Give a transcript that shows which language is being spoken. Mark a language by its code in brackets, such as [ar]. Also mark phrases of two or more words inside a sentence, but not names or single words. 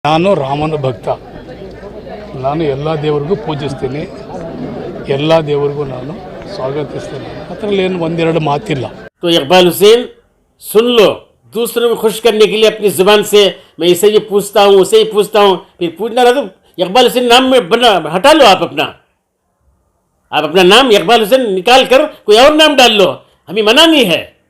[kn] ನಾನು ರಾಮನ ಭಕ್ತ. ನಾನು ಎಲ್ಲ ದೇವರಿಗೂ ಪೂಜಿಸ್ತೀನಿ, ಎಲ್ಲ ದೇವರಿಗೂ ನಾನು ಸ್ವಾಗತಿಸ್ತೀನಿ. ಅದರಲ್ಲಿ ಏನು ಒಂದೆರಡು मातिल्ला. [hi] तो इकबाल हुसैन सुन लो, दूसरों को खुश करने के लिए अपनी ज़ुबान से मैं इसे ही पूछता हूँ, उसे ही पूछता हूँ, फिर पूछना रहा तो इकबाल हुसैन नाम में बना हटा लो। आप अपना नाम इकबाल हुसैन निकाल कर कोई और नाम डाल लो, हमें मना नहीं है।